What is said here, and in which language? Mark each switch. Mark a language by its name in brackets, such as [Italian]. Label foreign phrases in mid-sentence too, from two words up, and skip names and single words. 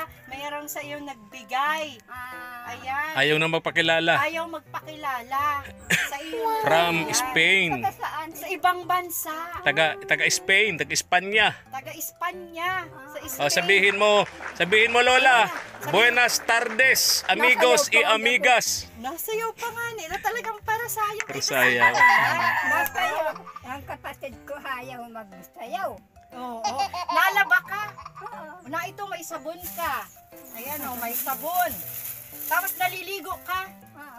[Filipino] Mayroong sa iyo nagbigay. Ayan. Ayaw na magpakilala. Ayaw magpakilala sa iyo. [English] From [Filipino] Ayan. [English] Spain. [Filipino] Taga saan? Sa ibang bansa. Taga Spain, taga Espanya. Taga Espanya. Sa Spain. O, sabihin mo Lola. [Spanish] Buenas tardes, amigos y amigas. [Filipino] Nasayaw pa nga nila. Talagang para sa'yo. Para sa'yo. Nasayaw. Ang kapatid ko ha. ayaw magsayaw. Oo. Nalaba ka. Oo. Na ito, may sabon ka. Ayan o, may sabon. Tapos naliligo ka. Oo.